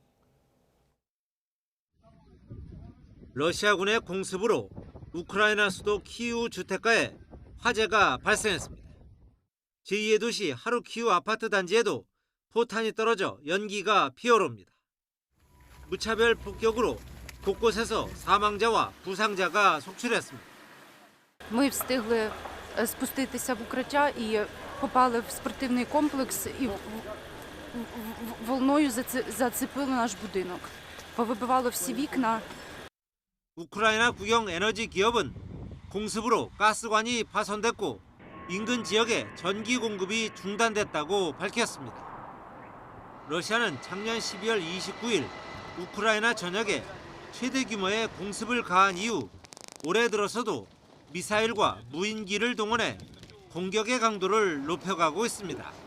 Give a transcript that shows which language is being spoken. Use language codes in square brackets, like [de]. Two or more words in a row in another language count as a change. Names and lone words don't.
[ko] 러시아군의 공습으로 우크라이나 수도 키이우 주택가에 화재가 발생했습니다. 제2의 도시 하루키우 아파트 단지에도 포탄이 떨어져 연기가 피어오릅니다. 무차별 폭격으로 곳곳에서 사망자와 부상자가 속출했습니다. [uk] Ми встигли спуститися в укриття і попали в спортивний комплекс і волною зацепили наш будинок. Повибивало всі вікна. [ko] 우크라이나 국영 에너지 기업은 공습으로 가스관이 파손됐고 인근 지역에 전기 공급이 중단됐다고 밝혔습니다. 러시아는 작년 12월 29일 우크라이나 전역에 최대 규모의 공습을 가한 이후 올해 들어서도 미사일과 무인기를 동원해 공격의 강도를 높여가고 있습니다.